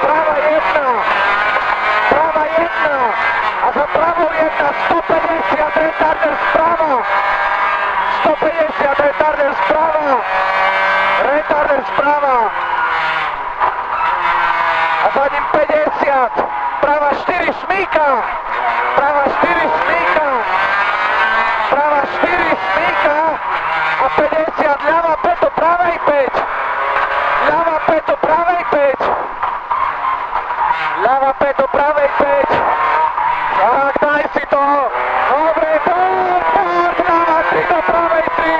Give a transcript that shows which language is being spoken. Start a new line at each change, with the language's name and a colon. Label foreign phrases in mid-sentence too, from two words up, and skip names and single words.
Slovak: Prava 1. Prava 1. A za pravou 1. 150. Retarder sprava. 150. Retarder sprava. Retarder sprava. A za ním 50. Prava 4 šmíka. Prava 4 šmíka. Prava 4 šmíka. A 50. Ľava 5 do pravej 5. Ľava 5 do pravej 5. Ľava 5 do pravej 5. Tak, daj si to. Dobre, poď, poď. Ľava 3 do pravej 3.